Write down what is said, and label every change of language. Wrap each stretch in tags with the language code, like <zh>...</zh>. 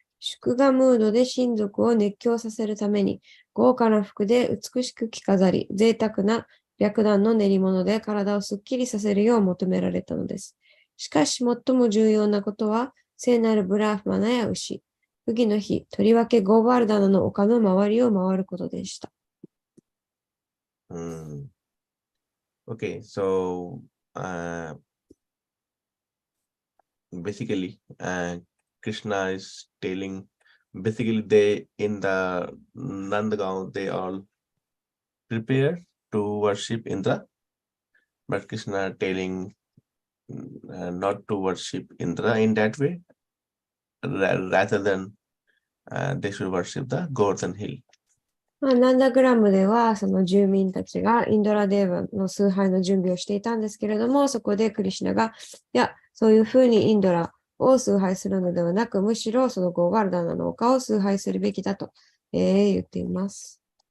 <ja>祝賀ムードで親族を熱狂させるために、豪華な服で美しく着飾り、贅沢な白檀の練り物で体をすっきりさせるよう求められたのです。しかし最も重要なことは、聖なるブラフマナや牛、麦の日、とりわけゴーバルダナの丘の周りを回ることでした。</ja> <en>Okay, so basically, Krishna is telling, basically they in the Nandagaon, they all prepare to worship Indra, but Krishna telling not to worship Indra in that way, rather than they should worship the Govardhan hill.</en> <ja>ナンダグラムでは、その住民たちがインドラデーバの崇拝の準備をしていたんですけれども、そこでクリシュナが、いや、そういうふうにインドラを崇拝するのではなく、むしろそのゴーバルダナの丘を崇拝するべきだと、言っています。</ja>